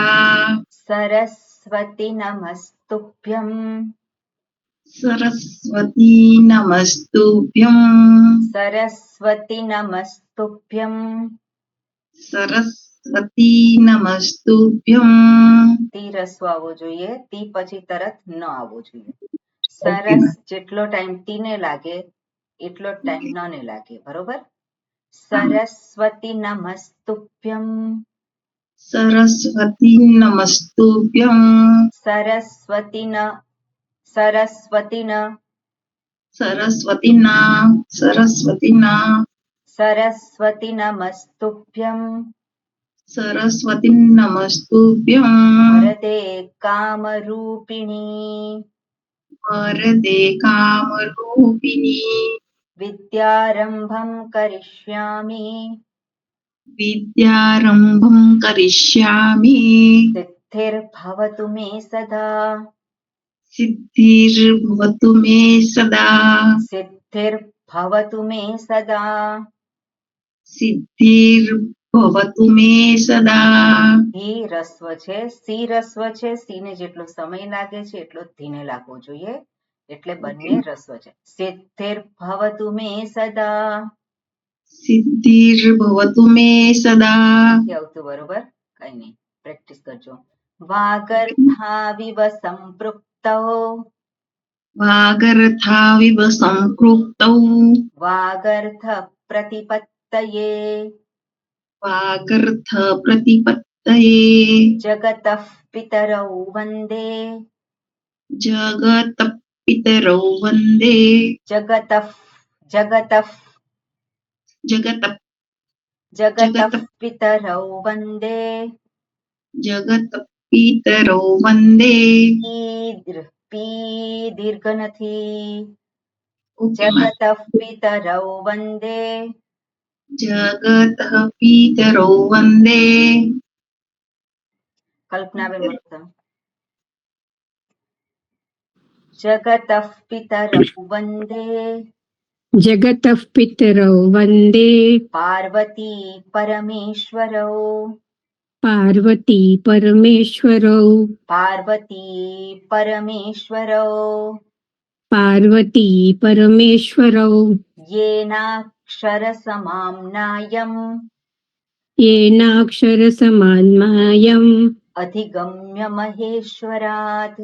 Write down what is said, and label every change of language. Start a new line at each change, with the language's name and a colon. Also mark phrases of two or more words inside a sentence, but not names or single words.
Sanskrit: सरस्वती नमस्तुभ्यं सरस्वती नमस्तुभ्यं सरस्वती नमस्तुभ्यं सरस्वती नमस्तुभ्यं
Gujarati: તી રસ્વ આવવો જોઈએ, તી પછી તરત ન આવવો જોઈએ. સરસ જેટલો ટાઈમ તીને લાગે એટલો ટાઈમ નને લાગે, બરોબર.
Sanskrit: સરસ્વતી નમસ્તુભ્યમ सरस्वती नमस्तुभ्यं સરસ્વતી ન સરસ્વતી ન सरस्वती નમસ્તુભ્યમ सरस्वती नमस्तुभ्यं વરદે કામરૂપિણી वरदे कामरूपिणी વિદ્યારંભં કરિષ્યામિ विद्यारम्भं करिष्यामि સિદ્ધિર્ભવતુ મે સદા सिद्धिर्भवतु मे सदा સિદ્ધિર્ભવતુ મે સદા सिद्धिर्भवतु मे सदा
Gujarati: ધી રસ્વ છે, સી રસ્વ છે, સી ને જેટલો સમય લાગે છે એટલો જ ધીને લાગવો જોઈએ, એટલે બંને રસ્વ છે.
Sanskrit: સિદ્ધિર્ભવતુ મે સદા सिद्धिर्भवतु मे सदा
Gujarati: નથી આવતું બરોબર, કઈ નહીં, પ્રેક્ટિસ કરજો.
Sanskrit: વાગર્થાવિવ સંપૃક્તૌ वागर्थाविव सम्पृक्तौ વાગર્થ પ્રતિપત્તયે वागर्थ प्रतिपत्तये જગતઃ પિતરૌ વંદે जगत्पितरौ वन्दे જગતઃ જગતઃ जगतः જગતઃ પિતરૌ વંદે जगत्पितरौ वन्दे
Gujarati: પી દીર્ઘ નથી, ओके मा
Sanskrit: જગતઃ પિતરૌ વંદે जगतः पितरौ वन्दे
Gujarati: કલ્પનાબેન બોલો તમે.
Sanskrit: જગતઃ પિતરૌ વંદે जगतः पितरौ वन्दे પાર્વતી પરમેશ્વરૌ पार्वती परमेश्वरौ પાર્વતી પરમેશ્વરૌ पार्वती परमेश्वरौ येनाक्षरसमाम्नायम् येनाक्षरसमान्मायम् अधिगम्य महेश्वरात्